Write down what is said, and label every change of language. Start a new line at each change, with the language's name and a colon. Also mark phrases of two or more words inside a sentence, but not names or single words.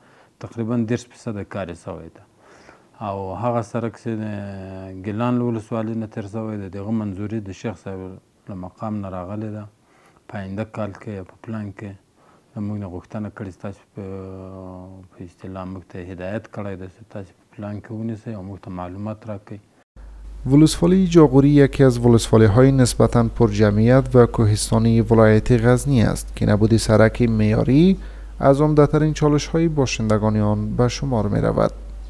Pashto: تقریبا 10% کار یې شوی ده او هغه سرک چې ګیلان له ولسوالۍ نه تېر شوی دی، د هغه منظوري د شیخ صاحب له مقام نه راغلی ده. په آینده کال کې یا په پلان کې موږ نه غوښتنه کړې چې تاسو په اصطلاح موږ ته هدایت کړی دی چې تاسو په پلان کې ونیسئ او موږ ته معلومات راکړئ.
Persian: ولسوالی جاغوری یکی از ولسوالی‌های نسبتاً پرجمعیت و کوهستانی ولایت غزنی است که نبود سرک معیاری از عمده‌ترین چالش‌های باشندگان آن به شمار می‌رود.